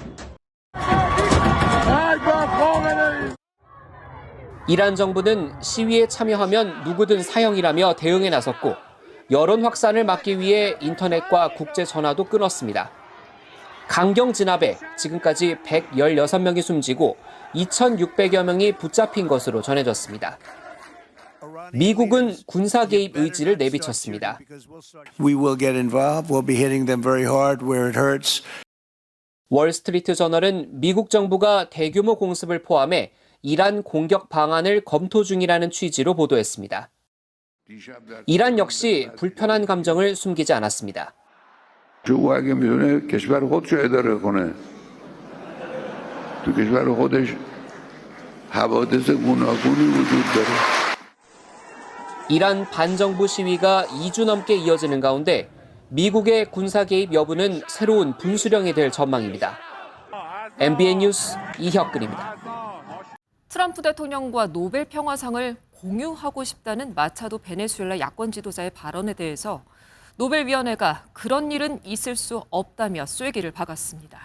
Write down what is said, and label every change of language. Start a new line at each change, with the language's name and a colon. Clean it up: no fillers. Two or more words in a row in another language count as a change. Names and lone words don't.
Korean: 이란 정부는 시위에 참여하면 누구든 사형이라며 대응에 나섰고 여론 확산을 막기 위해 인터넷과 국제 전화도 끊었습니다. 강경 진압에 지금까지 116명이 숨지고 2,600여 명이 붙잡힌 것으로 전해졌습니다. 미국은 군사 개입 의지를 내비쳤습니다.
English: We will get involved. We'll be hitting them very hard where it hurts.
Korean: 월스트리트 저널은 미국 정부가 대규모 공습을 포함해 이란 공격 방안을 검토 중이라는 취지로 보도했습니다. 이란 역시 불편한 감정을 숨기지 않았습니다.
Persian: جو اگه میدونه کشور خودشو اداره کنه تو کشور خودش حوادث گوناگونی وجود داره.
Korean: 이란 반정부 시위가 2주 넘게 이어지는 가운데 미국의 군사 개입 여부는 새로운 분수령이 될 전망입니다. MBN 뉴스 이혁근입니다. 트럼프 대통령과 노벨 평화상을 공유하고 싶다는 마차도 베네수엘라 야권 지도자의 발언에 대해서 노벨위원회가 그런 일은 있을 수 없다며 쐐기를 박았습니다.